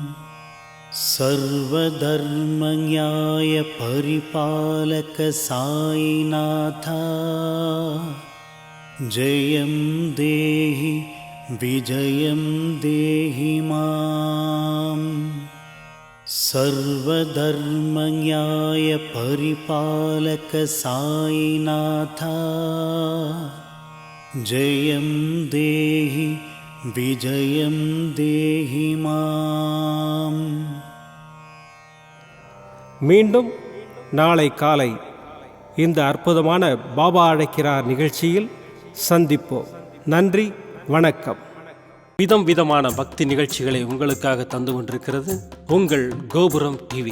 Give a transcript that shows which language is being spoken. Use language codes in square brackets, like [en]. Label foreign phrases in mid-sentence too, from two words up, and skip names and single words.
[sa] सर्वधर्मन्याय परिपालक साईनाथा जयं देहि विजयं देहि माम् सर्वधर्मन्याय परिपालक साईनाथा जयं देहि विजयं देहि माम् [ta] மீண்டும் நாளை காலை இந்த அற்புதமான பாபா அழைக்கிறார் நிகழ்ச்சியில் சந்திப்போம். நன்றி, வணக்கம். விதம் விதமான பக்தி நிகழ்ச்சிகளை உங்களுக்காக தந்து கொண்டிருக்கிறது உங்கள் கோபுரம் டிவி.